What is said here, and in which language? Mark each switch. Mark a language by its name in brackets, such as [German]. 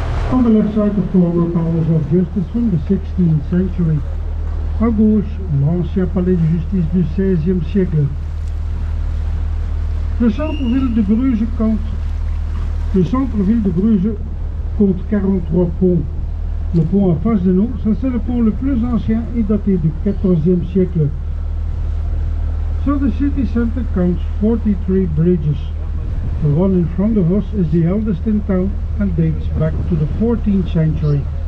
[English] On the left side, the former palace of justice from the 16th century. [French] À gauche, l'ancien palais de justice du 16e siècle. Le centre-ville de Bruges compte 43 ponts. Le pont en face de nous, c'est le pont le plus ancien et daté du 14e siècle. [English] So the city center counts 43 bridges. The one in front of us is the eldest in town and dates back to the 14th century.